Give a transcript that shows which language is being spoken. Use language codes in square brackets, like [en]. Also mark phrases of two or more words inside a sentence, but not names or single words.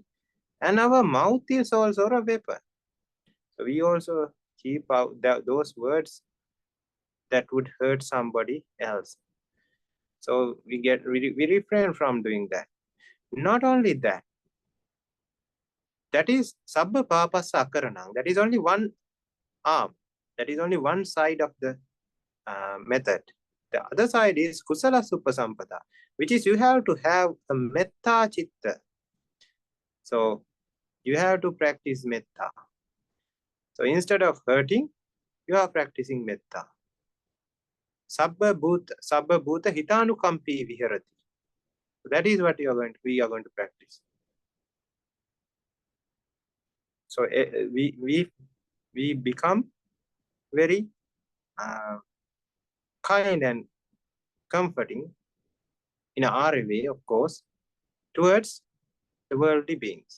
[en] And our mouth is also a weapon. So we also keep out those words that would hurt somebody else. So we refrain from doing that. Not only that, that is [pi] sabba papassa akaranam. [en] That is only one arm. That is only one side of the method. The other side is [pi] kusala suppasampada, [en] which is you have to have a [pi] metta chitta. [en] So you have to practice metta. So instead of hurting, you are practicing metta. [pi] Sabba bhuta hitanukampi viharati. [en] That is what we are going to practice. So we become very kind and comforting in our way, of course, towards the worldly beings.